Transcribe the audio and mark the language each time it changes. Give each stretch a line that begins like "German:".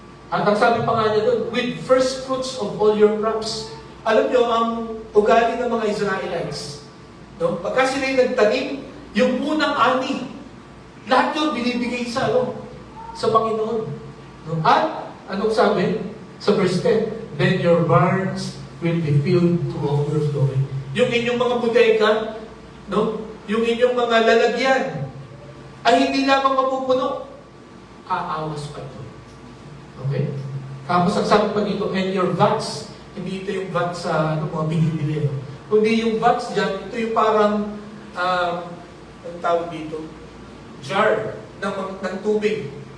Filipino: At ang sabi pa nga niya doon,
English: with first fruits of all your crops.
Filipino: Alam niyo, ang ugali ng mga Israelites, no? Pagka sila'y nagtanim, yung unang ani, lahat yun binibigay sa Panginoon. No? At, anong sabi? Sa verse 10,
English: then your barns will be filled to overflowing.
Filipino: Yung inyong mga bodega, no? Yung inyong mga lalagyan, ay hindi lamang mapupuno, aawas pa ito. Okay? Tapos ang sabi pa dito,
English: and your vats,
Filipino: hindi ito yung vats sa mga binibili. Kundi yung vats dyan, ito yung parang, ang tawag dito, jar ng tubig.